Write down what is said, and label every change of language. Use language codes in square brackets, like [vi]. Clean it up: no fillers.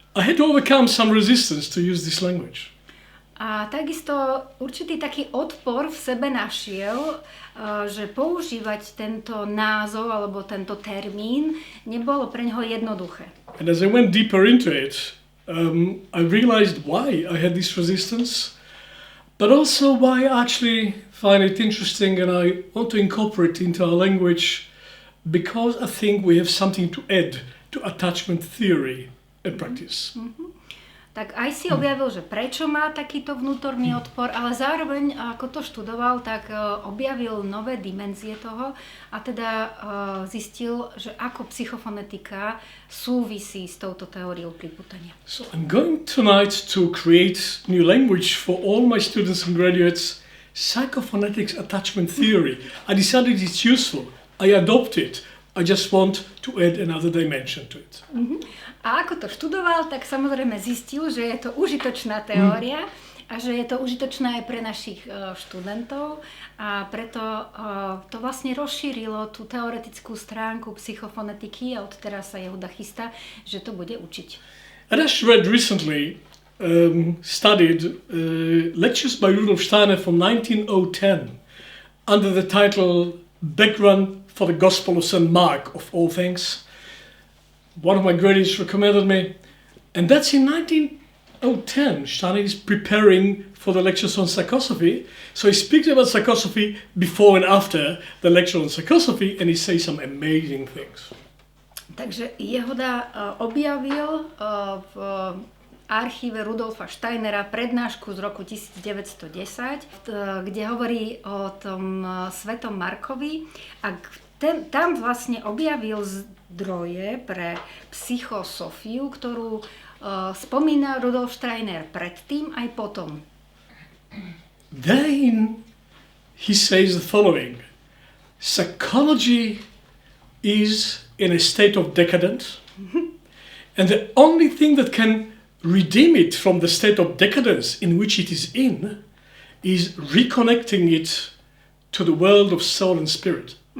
[en] I had to overcome some resistance to use this language. [sk] A takisto určitý taký odpor v sebe našiel, že používať tento názov alebo tento termín nebolo pre neho jednoduché. [en] And as I went deeper into it, I realized why I had this resistance, but also why I actually find it interesting and I want to incorporate it into our language because I think we have something to add to attachment theory and practice. [sk] Tak aj si objavil, že prečo má takýto vnútorný odpor, ale zároveň, ako to študoval, tak objavil nové dimenzie toho a teda zistil, že ako psychofonetika súvisí s touto teóriou pripútania. [en] So I'm going tonight to create new language for all my students and graduates, psychophonetics attachment theory. I decided it's useful. I adopt it. I just want to add another dimension to it. [sk] A ako to študoval, tak samozrejme zistil, že je to užitočná teória a že je to užitočná aj pre našich študentov a preto to vlastne rozšírilo tú teoretickú stránku psychofonetiky a odteraz sa Jehuda chystá, že to bude učiť. [en] I just read recently, studied lectures by Rudolf Steiner from 1910 under the title Background for the Gospel of St. Mark, of all things. One of my graduates recommended me, and that's in 1910. Steiner is preparing for the lectures on psychosophy, so he speaks about psychosophy before and after the lecture on psychosophy, and he says some amazing things. [sk] Takže Jehuda objavil v archíve Rudolfa Steinera prednášku z roku 1910, kde hovorí o tom svetom Markovi a tam vlastne objavil zdroje pre psychosofiu, ktorú spomína Rudolf Steiner predtým aj potom. [en] Then he says the following: psychology is in a state of decadence, and the only thing that can redeem it from the state of decadence in which it is in is reconnecting it to the world of soul and spirit.